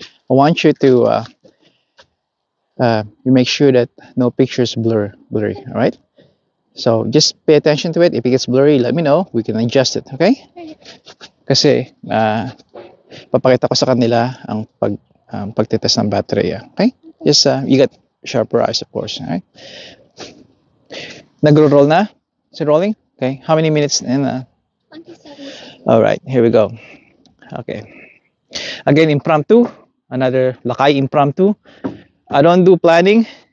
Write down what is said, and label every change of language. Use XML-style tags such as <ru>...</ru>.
<en>I want you to you make sure that no pictures blurry. All right. So just pay attention to it. If it gets blurry, let me know. We can adjust it. Okay?</en> <tl>Kasi papakita ko sa kanila ang pagtetest ng battery.</tl> <en>Okay? Just you got sharper eyes, of course. All right?</en> <tl>Nagro-roll na?</tl> <en>Is it rolling? Okay. How many minutes in? 27. All right. Here we go. Okay. Again, impromptu. Another Lakay impromptu. I don't do planning.</en>